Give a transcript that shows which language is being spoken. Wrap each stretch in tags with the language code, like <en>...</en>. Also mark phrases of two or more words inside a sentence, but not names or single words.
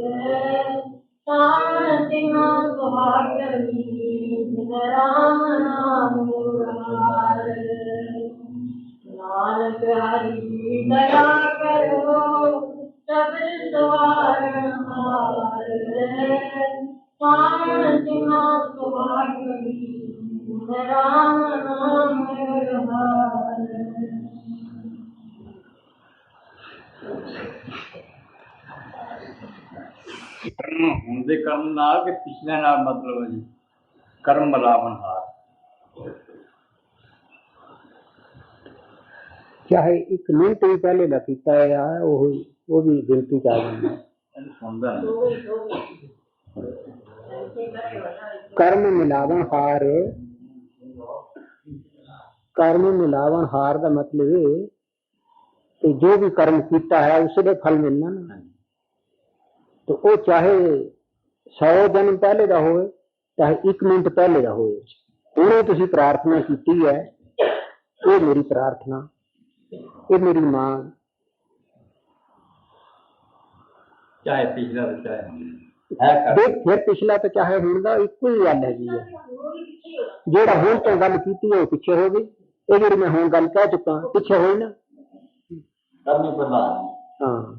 <pa>ਸਾਵਨ ਸਿੰਘ ਸੁਹਾਗਣੀ ਰਾਮ ਨਾਮ ਮੁਰਾਰ ਨਾਨਕ ਹਰਿ ਦਇਆ ਕਰੋ ਸ਼ਬਦ ਸਵਾਰਨ ਹਾਰ ਸਾਵਨ ਸਿੰਘ ਸੁਹਾਗਣੀ ਰਾਮ ਨਾਮ ਮੁਰਾਰ ਹੁਣ ਦੇ ਕਰਮ ਨਾਲ ਕਿ ਪਿਛਲੇ ਨਾਲ ਮਤਲਬ ਹੈ ਜੀ ਕਰਮ ਮਿਲਾਵਣ ਹਾਰ ਚਾਹੇ ਇੱਕ ਮਿੰਟ ਵੀ ਪਹਿਲੇ ਦਾ ਕੀਤਾ ਹੈ ਉਹ ਵੀ ਗਿਣਤੀ ਚ ਆ ਜਾਂਦਾ ਇਹਨੂੰ ਸੁਣਦਾ ਨਹੀਂ ਕਰਮ ਮਿਲਾਵਣ ਹਾਰ ਦਾ ਮਤਲਬ ਇਹ ਕਿ ਜੋ ਵੀ ਕਰਮ ਕੀਤਾ ਹੈ ਉਸਦੇ ਫਲ ਮਿਲਣਾ ਨਾ</pa> <hi>तो वो चाहे 100 जन्म पहले का हो चाहे 1 मिनट पहले का हो</hi> <pa>ਹੁਣੇ ਤੁਸੀਂ ਪ੍ਰਾਰਥਨਾ ਕੀ ਹੈ</pa> <hi>ये मेरी प्रार्थना ये मेरी मांग</hi> <pa>ਚਾਹੇ ਪਿਛਲਾ ਤੋ ਚਾਹੇ ਦੇਖ ਫਿਰ ਪਿਛਲਾ ਤੋ ਚਾਹੇ ਹੁਣ ਦਾ ਇੱਕੋ ਹੀ ਗੱਲ ਹੈਗੀ ਹੈ ਜਿਹੜਾ ਹੁਣ ਤੋ ਗੱਲ ਕੀਤੀ ਹੈ ਪਿੱਛੇ ਹੋ ਗਈ ਯੇ ਜਿਹੜੀ ਮੈਂ ਹੁਣ ਗੱਲ ਕਹਿ ਚੁੱਕਾ ਪਿੱਛੇ ਹੋਈ ਨਾ</pa> <hi>करनी पड़ना हाँ</hi>